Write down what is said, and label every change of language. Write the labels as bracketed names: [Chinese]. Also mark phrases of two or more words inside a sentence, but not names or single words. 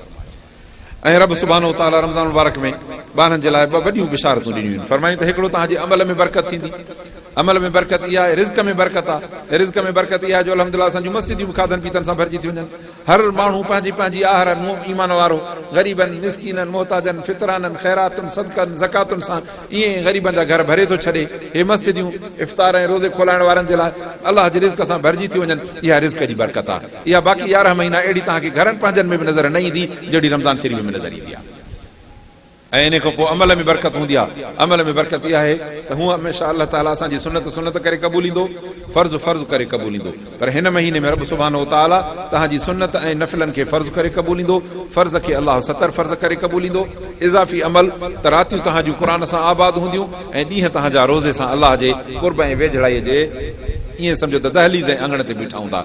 [Sindhi] ऐं रब सुभानो तआला रमज़ान मुबारक में ॿारनि जे लाइ ॿ वॾियूं बिशारतूं ॾिनियूं आहिनि, फरमायूं त हिकिड़ो तव्हांजे अमल में बरकत थींदी, अमल में बरकत इहा आहे, रिज़्क में बरकत आहे, रिज़्क में बरकत इहा आहे जो अल्हम्दुलिल्लाह असांजूं मस्जिदूं बि खाधनि पीतनि सां भरिजी थी वञनि, हर माण्हू पंहिंजी पंहिंजी आहर ईमान वारो ग़रीबनि मिस्कीननि मोहताजनि फितराननि ख़ैरातुनि सदक़नि ज़कातुनि सां ईअं ग़रीबनि जा घर भरे थो छॾे, हे मस्जिदूं इफ़्तार ऐं रोज़े खोलाइण वारनि जे लाइ अलाह जे रिज़्क सां भरिजी थी वञनि, इहा रिज़्क जी बरकत आहे। इहा बाक़ी 11 महीना अहिड़ी तव्हांखे घरनि पंहिंजनि में बि नज़र न ईंदी जहिड़ी रमज़ान शरीफ़ में नज़र ईंदी आहे। ऐं इन खां पोइ अमल में बरकत हूंदी आहे, अमल में बरकत इहा आहे त हूअ हमेशह अलाह ताला असांजी सुनत करे क़बूलींदो, फर्ज़ करे क़बूलींदो, पर हिन महीने में रब सुभानो तआला तव्हांजी सुनत ऐं नफ़िलनि खे फर्ज़ करे क़बूलींदो, फर्ज़ खे अलाह 70 फर्ज़ करे क़बूलींदो, इज़ाफ़ी अमल त रातियूं तव्हांजूं क़ुरान सां आबाद हूंदियूं ऐं ॾींहं तव्हांजा रोज़े सां अलाह जे क़ुर्ब ऐं वेझड़ाईअ जे ईअं सम्झो त दहलीज़ ऐं अंगण ते बीठा हूंदा।